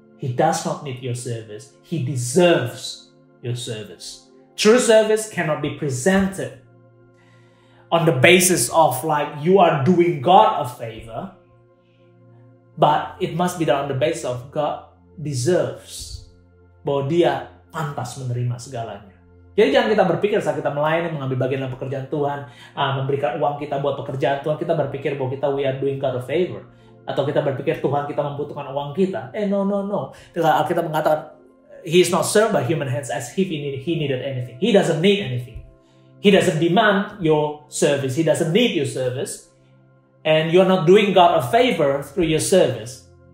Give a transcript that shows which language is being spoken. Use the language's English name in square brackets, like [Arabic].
[English] He does not need your service. He deserves your service. True service cannot be presented on the basis of like you are doing God a favor, but it must be done on the basis of God deserves, [Indonesian] bahwa dia pantas menerima segalanya. Jadi jangan kita berpikir saat kita melayani, mengambil bagian dalam pekerjaan Tuhan, memberikan uang kita buat pekerjaan Tuhan, kita berpikir bahwa [English] we are doing God a favor. [Indonesian] Atau kita berpikir Tuhan kita membutuhkan uang kita. [English] No. [Indonesian] Kita mengatakan, [English] He is not served by human hands as if he needed anything. He doesn't need anything. He doesn't demand your service. He doesn't need your service. And you're not doing God a favor through your service.